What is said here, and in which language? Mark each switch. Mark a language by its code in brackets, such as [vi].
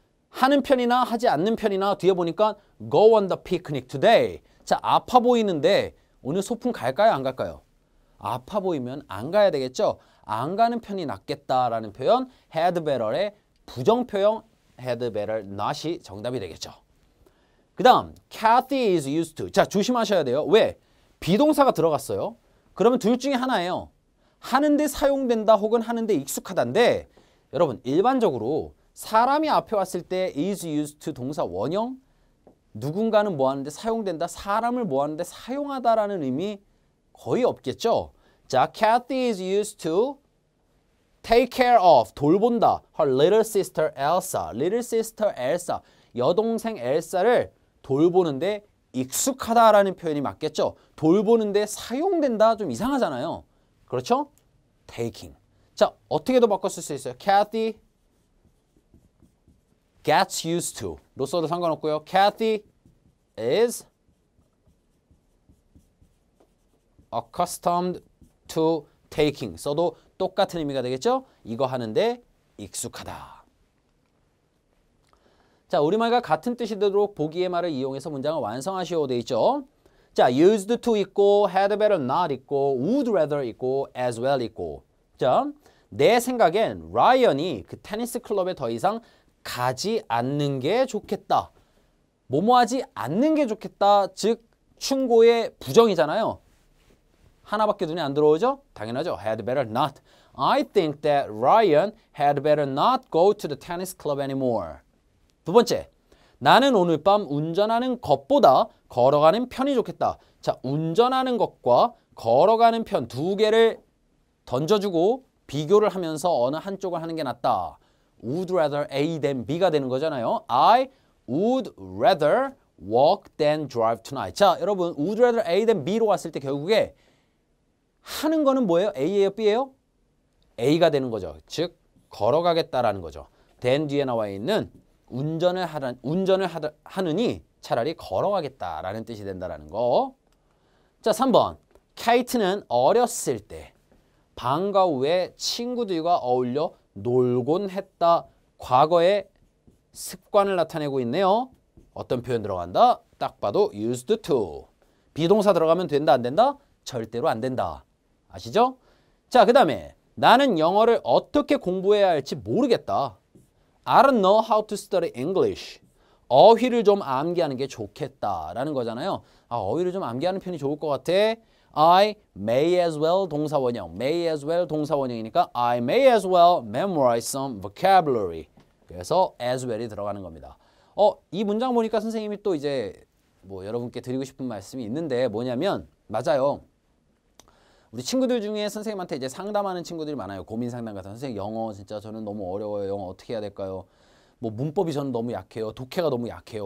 [ko] 하는 편이나 하지 않는 편이나 뒤에 보니까 [en] go on the picnic today. [ko] 자, 아파 보이는데 오늘 소풍 갈까요? 안 갈까요? 아파 보이면 안 가야 되겠죠? 안 가는 편이 낫겠다라는 표현 had better의 부정표형 had better not이 정답이 되겠죠. [en] 그 다음 Kathy is used to. [ko] 자, 조심하셔야 돼요. 왜? 비동사가 들어갔어요. 그러면 둘 중에 하나예요. 하는데 사용된다 혹은 하는데 익숙하다인데 여러분 일반적으로 사람이 앞에 왔을 때 is used to 동사 원형 누군가는 뭐 하는데 사용된다 사람을 뭐 하는데 사용하다라는 의미 거의 없겠죠. 자, [en] Kathy is used to take care of, [ko] 돌본다. [en] her little sister Elsa. little sister Elsa. [ko] 여동생 엘사를 돌보는데 익숙하다라는 표현이 맞겠죠? 돌보는데 사용된다 좀 이상하잖아요. 그렇죠? taking. 자, 어떻게도 바꿔 쓸 수 있어요. [en] Kathy gets used to. [ko] 로 써도 상관없고요. [en] Kathy is accustomed to taking. [ko] 써도 똑같은 의미가 되겠죠? 이거 하는데 익숙하다. 자, 우리말과 같은 뜻이 되도록 보기의 말을 이용해서 문장을 완성하시오 돼 있죠. 자, used to 있고 had better not 있고 would rather 있고 as well 있고. 자, 내 생각엔 라이언이 그 테니스 클럽에 더 이상 가지 않는 게 좋겠다. 뭐뭐 하지 않는 게 좋겠다. 즉 충고의 부정이잖아요. 하나밖에 눈에 안 들어오죠? 당연하죠. had better not. [en] I think that Ryan had better not go to the tennis club anymore. [ko] 두 번째, 나는 오늘 밤 운전하는 것보다 걸어가는 편이 좋겠다. 자, 운전하는 것과 걸어가는 편 두 개를 던져주고 비교를 하면서 어느 한쪽을 하는 게 낫다. [en] Would rather A than B가 [ko] 되는 거잖아요. [en] I would rather walk than drive tonight. [ko] 자, 여러분, would rather A than B로 왔을 때 결국에 하는 거는 뭐예요? A예요? B예요? A가 되는 거죠. 즉, 걸어가겠다라는 거죠. then 뒤에 나와 있는 운전을 하느니 차라리 걸어가겠다라는 뜻이 된다라는 거. 자, 3번. 케이트는 어렸을 때 방과 후에 친구들과 어울려 놀곤 했다. 과거의 습관을 나타내고 있네요. 어떤 표현 들어간다? 딱 봐도 used to. 비동사 들어가면 된다, 안 된다? 절대로 안 된다. 아시죠? 자, 그 다음에 나는 영어를 어떻게 공부해야 할지 모르겠다. [en] I don't know how to study English. [ko] 어휘를 좀 암기하는 게 좋겠다라는 거잖아요. 아, 어휘를 좀 암기하는 편이 좋을 것 같아. [en] I may as well 동사원형. may as well 동사원형이니까 I may as well memorize some vocabulary. [ko] 그래서 as well이 들어가는 겁니다. 이 문장 보니까 선생님이 또 이제 뭐 여러분께 드리고 싶은 말씀이 있는데 뭐냐면 맞아요. 우리 친구들 중에 선생님한테 이제 상담하는 친구들이 많아요. 고민 상담 같은. 선생님 영어 진짜 저는 너무 어려워요. 영어 어떻게 해야 될까요? 뭐 문법이 저는 너무 약해요. 독해가 너무 약해요.